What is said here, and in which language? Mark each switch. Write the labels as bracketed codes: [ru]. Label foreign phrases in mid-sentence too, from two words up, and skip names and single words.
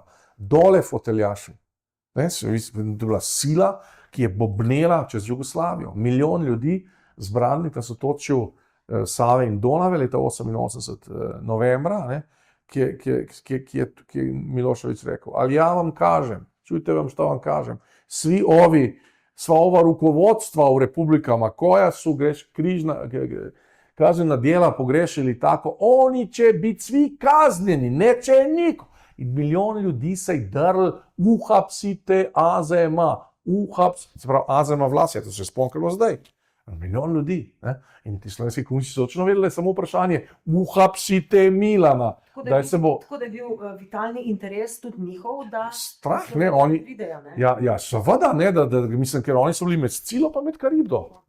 [sl] Dole foteljaši. To je bila sila, ki je bobnela čez Jugoslavijo. Milijon ljudi zbranih na sotočju Save in Donave leta 88. novembra, ki je Milošević rekel, [sr] ali ja vam kažem, čujte vam, što vam kažem, sva ova rukovodstva u republikama koja su kaznena djela pogrešili tako, oni će biti svi kaznjeni, neće niko. [sl] I milijon ljudi se je drl, uhapsite AZM-a, se pravi AZM-a vlast, to se je sponkalo zdaj. Milijon ljudi. In ti slovenski komunisti so točno vedeli, samo vprašanje, uhapsite Milana. Tako da je bil vitalni interes tudi njihov, da strah, pridejo. Ja, seveda, mislim, ker oni so bili med Scilo pa med Karibdo.